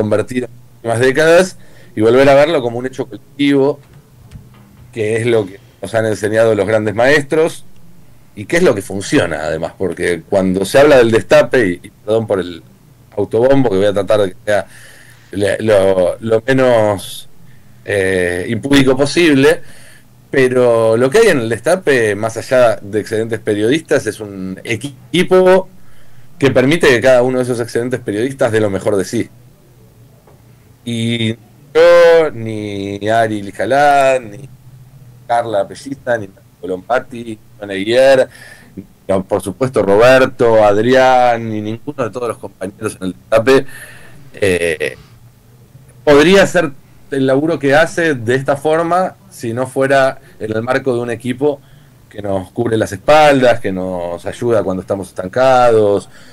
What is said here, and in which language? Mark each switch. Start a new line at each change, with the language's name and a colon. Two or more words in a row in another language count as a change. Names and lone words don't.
Spanish: convertido en las últimas décadas, y volver a verlo como un hecho colectivo, que es lo que nos han enseñado los grandes maestros, y que es lo que funciona además, porque cuando se habla del destape, y perdón por el autobombo, que voy a tratar de que sea lo menos impúdico posible, pero lo que hay en el destape, más allá de excelentes periodistas, es un equipo que permite que cada uno de esos excelentes periodistas dé lo mejor de sí. Y yo, ni Ari Lijalad, ni Carla Pellista, ni Colompati, ni Neguier, ni, por supuesto, Roberto, Adrián, ni ninguno de todos los compañeros en el destape podría hacer el laburo que hace de esta forma si no fuera en el marco de un equipo que nos cubre las espaldas, que nos ayuda cuando estamos estancados.